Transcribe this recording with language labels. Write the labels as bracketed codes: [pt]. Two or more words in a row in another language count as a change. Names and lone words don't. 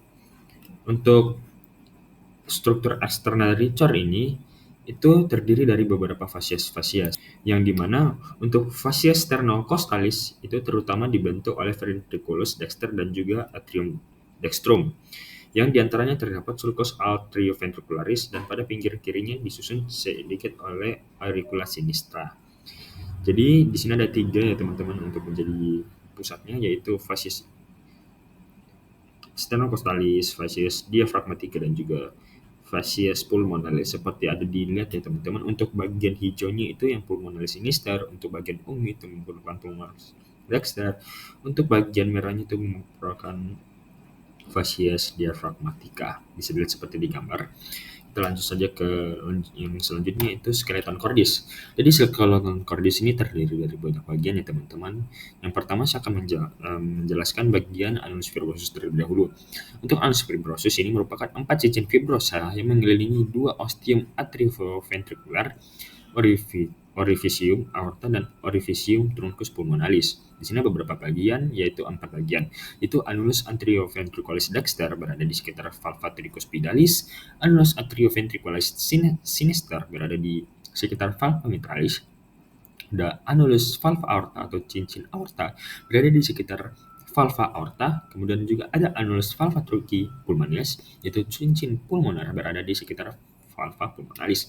[id] Untuk struktur eksterna dari cor ini itu terdiri dari beberapa fasies yang dimana untuk [la] fasies sternocostalis [id] itu terutama dibentuk oleh [la] ventriculus dexter [id] dan juga [la] atrium dextrum, [id] yang diantaranya terdapat [la] sulcus atrioventricularis [id] dan pada pinggir kirinya disusun sedikit oleh [la] auricula sinistra. [id] Jadi di sini ada 3 ya teman-teman untuk menjadi pusatnya, yaitu [la] fasies stenocostalis, fasies diaphragmatica, [id] dan juga [la] fasies pulmonalis. [id] Seperti ada dilihat ya teman-teman, untuk bagian hijaunya itu yang [la] pulmonalis sinister, [id] untuk bagian ungu itu merupakan [la] pulmonalis dexter, [id] untuk bagian merahnya itu merupakan [la] fasies diaphragmatica. [id] Bisa dilihat seperti di gambar. Kita lanjut saja ke yang selanjutnya, itu [la] skeleton cordis. [id] Jadi [la] skeleton cordis [id] ini terdiri dari banyak bagian ya teman-teman. Yang pertama saya akan menjelaskan bagian [la] annulus fibrosus [id] terlebih dahulu. Untuk [la] annulus fibrosus [id] ini merupakan 4 cincin fibrosa yang mengelilingi 2 [la] ostium atrioventricular, orificium aorta, [id] dan [la] orificium truncus pulmonalis. [id] Di sini ada beberapa bagian, yaitu 4 bagian. Itu [la] annulus anterioventriculis dexter [id] berada di sekitar [la] valva tricuspidalis, annulus atrioventriculis sinister [id] berada di sekitar [la] valva mitralis, [id] ada [la] annulus valva aorta [id] atau cincin aorta berada di sekitar [la] valva aorta, [id] kemudian juga ada [la] annulus valva trunci pulmonalis, [id] yaitu cincin pulmoner berada di sekitar [la] valva pulmonalis.